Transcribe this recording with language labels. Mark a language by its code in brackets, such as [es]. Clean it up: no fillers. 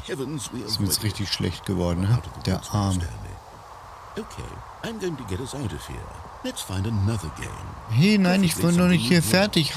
[de] Ist mir jetzt richtig schlecht geworden, ne? Der Arme. [en] Okay, I'm going to get us out of here. Let's find another game. [de] Hey, nein, ich bin noch nicht hier fertig.